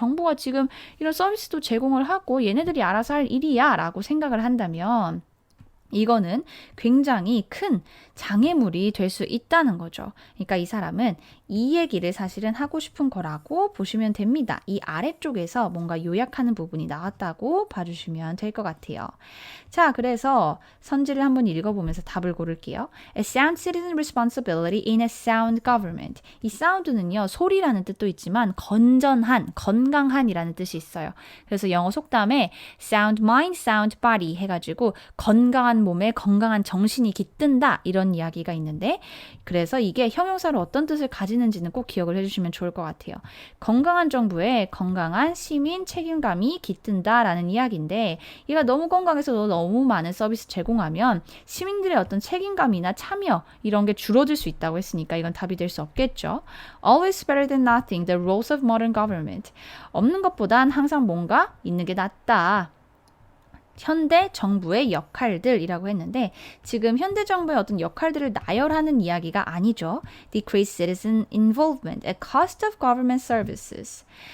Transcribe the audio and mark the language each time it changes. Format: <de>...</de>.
<ko>정부가 지금 이런 서비스도 제공을 하고 얘네들이 알아서 할 일이야 라고 생각을 한다면 이거는 굉장히 큰 장애물이 될 수 있다는 거죠. 그러니까 이 사람은 이 얘기를 사실은 하고 싶은 거라고 보시면 됩니다. 이 아래쪽에서 뭔가 요약하는 부분이 나왔다고 봐주시면 될 것 같아요. 자, 그래서 선지를 한번 읽어보면서 답을 고를게요.</ko> <en>A sound citizen responsibility in a sound government.</en> <ko>이 sound는요, 소리라는 뜻도 있지만 건전한, 건강한이라는 뜻이 있어요. 그래서 영어 속담에</ko> <en>sound mind, sound body</en> <ko>해가지고 건강한 몸에 건강한 정신이 깃든다 이런 이야기가 있는데 그래서 이게 형용사로 어떤 뜻을 가지는지는 꼭 기억을 해주시면 좋을 것 같아요. 건강한 정부에 건강한 시민 책임감이 깃든다라는 이야기인데 얘가 너무 건강해서 너무 많은 서비스 제공하면 시민들의 어떤 책임감이나 참여 이런 게 줄어들 수 있다고 했으니까 이건 답이 될 수 없겠죠.</ko> <en>Always better than nothing, the rules of modern government.</en> <ko>없는 것보단 항상 뭔가 있는 게 낫다. 현대 정부의 역할들이라고 했는데 지금 현대 정부의 어떤 역할들을 나열하는 이야기가 아니죠.</ko> <en>Decrease citizen involvement at cost of government services.</en>